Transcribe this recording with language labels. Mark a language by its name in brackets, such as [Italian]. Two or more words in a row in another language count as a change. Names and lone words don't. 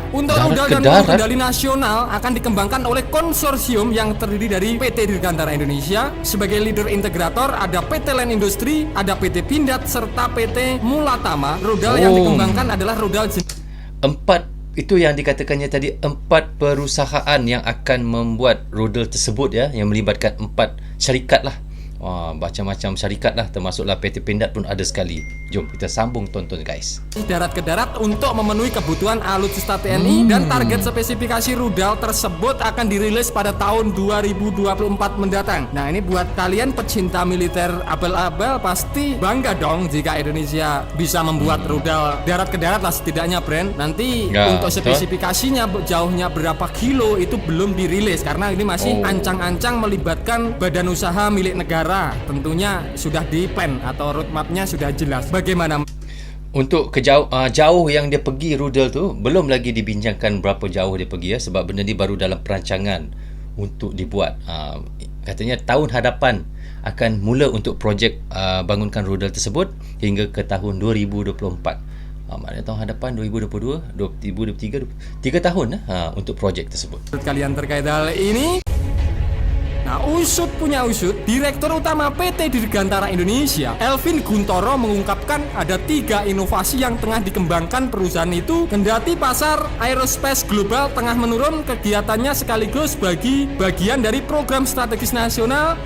[Indonesian] Untuk rudal dan kendali nasional akan dikembangkan oleh konsorsium yang terdiri dari PT Dirgantara Indonesia. Sebagai leader integrator ada PT Land Industri, ada PT Pindad serta PT Mulatama. Rudal yang dikembangkan adalah rudal [Malay] 4 itu yang dikatakannya tadi, 4 perusahaan yang akan membuat rudal tersebut, yang melibatkan 4 syarikat lah. Macam-macam syarikat lah, termasuklah PT Pindad pun ada sekali. Jom kita sambung tonton, guys. [Indonesian] Darat ke darat untuk memenuhi kebutuhan alutsista TNI, dan target spesifikasi rudal tersebut akan dirilis pada tahun 2024 mendatang. Nah, ini buat kalian pecinta militer abal-abal pasti bangga dong jika Indonesia bisa membuat rudal darat ke darat lah setidaknya, Brand. Nanti untuk spesifikasinya jauhnya berapa kilo itu belum dirilis karena ini masih ancang-ancang melibatkan badan usaha milik negara. Tentunya sudah di plan atau roadmapnya sudah jelas. Bagaimana? [Malay] Untuk jauh yang dia pergi rudal tu belum lagi dibincangkan berapa jauh dia pergi, sebab benda ni baru dalam perancangan untuk dibuat. Katanya tahun hadapan akan mula untuk projek bangunkan rudal tersebut hingga ke tahun 2024. Maknanya tahun hadapan 2022, 2023, 3 tahun untuk projek tersebut. Kalian terkait hal ini? [Indonesian] Nah, usut punya usut, Direktur Utama PT Dirgantara Indonesia, Elvin Guntoro, mengungkapkan ada 3 inovasi yang tengah dikembangkan perusahaan itu. Kendati pasar aerospace global tengah menurun, kegiatannya sekaligus bagi bagian dari program strategis nasional.